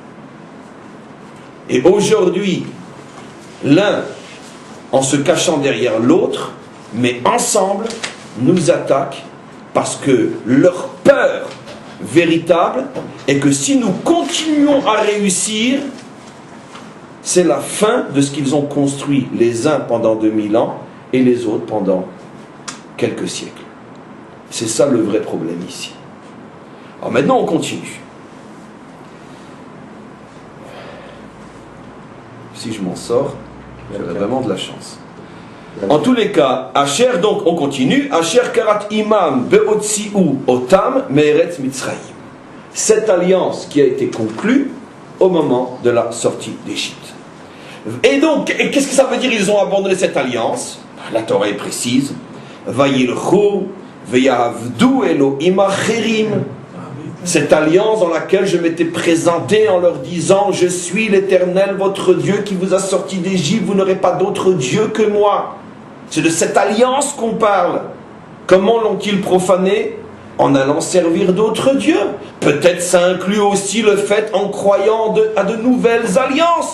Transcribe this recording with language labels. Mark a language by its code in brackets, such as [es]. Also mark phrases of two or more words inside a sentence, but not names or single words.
[fr] Et aujourd'hui, l'un en se cachant derrière l'autre, mais ensemble, nous attaquent parce que leur peur véritable est que si nous continuons à réussir, c'est la fin de ce qu'ils ont construit les uns pendant 2000 ans et les autres pendant quelques siècles. C'est ça le vrai problème ici. Alors maintenant on continue. Si je m'en sors, j'aurai vraiment de la chance. En tous les cas, Asher, donc on continue, [he] אשר כרת עמם בהוציאו אותם מארץ מצרים. [fr] Cette alliance qui a été conclue au moment de la sortie d'Égypte. Et donc, qu'est-ce que ça veut dire? Ils ont abandonné cette alliance. La Torah est précise. [he] וילכו ויעבדו אלהים אחרים. [fr] Cette alliance dans laquelle je m'étais présenté en leur disant: je suis l'Éternel, votre Dieu, qui vous a sorti d'Égypte, vous n'aurez pas d'autre Dieu que moi. C'est de cette alliance qu'on parle. Comment l'ont-ils profané? En allant servir d'autres dieux. Peut-être ça inclut aussi le fait en croyant à de nouvelles alliances.